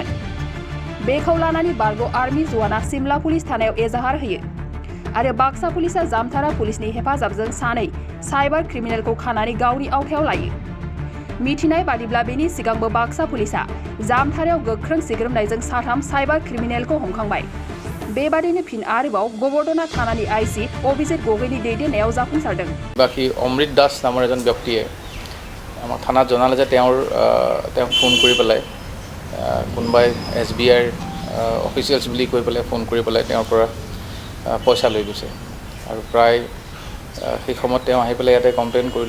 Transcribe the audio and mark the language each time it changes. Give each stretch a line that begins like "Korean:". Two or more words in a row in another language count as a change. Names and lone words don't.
Bodo: बेखौ लानानै बारग' आर्मि जवाना सिमला पुलिस थानायाव एजाहार होयो आरो बाक्सा पुलिसा जामथारा पुलिसनि हेफाजाबजों सानै साइबार क्रिमिनेलखौ खानानै गावनि आवथायाव लायो। मिथिनाय बादिब्ला बेनि सिगांबो बाक्सा पुलिसा जामथारायाव गोख्रों सिग्रोमनायजों साथाम साइबार क्रिमिनेलखौ हमखांबाय। बेबादिनो फिन आरोबाव गोबर्धना थानानि आईसी अभिजित गगৈनि दैदेननायाव जाफुंसारदों।
Assamese: বাকী অমৃত দাস নামৰ এজন ব্যক্তিয়ে আমাক থানাত জনালে যে তেওঁক ফোন কৰি পেলাই কোনোবাই SBIৰ অফিচিয়েলছ বুলি কৈ পেলাই ফোন কৰি পেলাই তেওঁৰ পৰা পইচা লৈ গৈছে আৰু প্ৰায় সেই সময়ত তেওঁ আহি পেলাই ইয়াতে কমপ্লেইন কৰিলে।